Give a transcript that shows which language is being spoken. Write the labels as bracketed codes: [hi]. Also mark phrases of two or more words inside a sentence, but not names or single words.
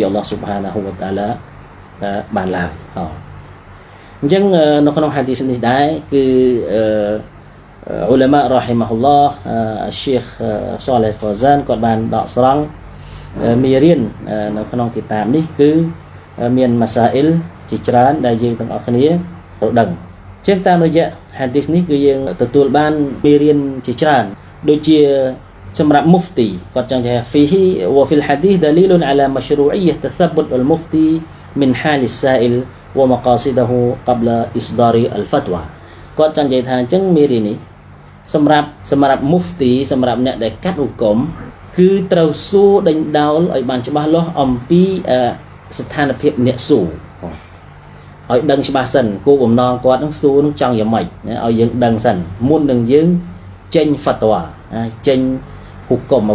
[ar] الله سبحانه وتعالى [km] បានឡើយអញ្ចឹងនៅក្នុងហាឌីសនេះដែរគឺឧលាម៉ា [ar] رحمه الله [km] ឈីខសាឡេះហ្វូហ្សានគាត់បានដកស្រង់មេរៀននៅក្នុងគីតាបនេះគឺមានម៉ាសាអ៊ីលជាច្រើនដែលយើងទាំងអស់គ្នាត្រូវដឹងជាងតាមរយៈហាឌីសនេះគឺយើងទទួលបាន មេរៀនជាច្រើនដូចជាសម្រាប់មុហ្វទីគាត់ចង់ថា [ar] فيه وفي الحديث دليل على مشروعية تثبت المفتي من حال السائل ومقاصده قبل إصدار الفتوى [km] គាត់ចង់និយាយថាអញ្ចឹងមេរៀននេះសម្រាប់មុហ្វទីសម្រាប់អ្នកដែលកាត់ហុគមគឺត្រូវសួរដេញដោលឲ្យ បានច្បាស់លាស់អំពីស្ថានភាពអ្នកសួរឲ្យដឹងច្បាស់សិនគោលបំណងគាត់នឹងសួរនឹងចង់យ៉ាងម៉េចឲ្យយើងដឹងសិនមុននឹងយើងចេញ fatwa ចេញហុគម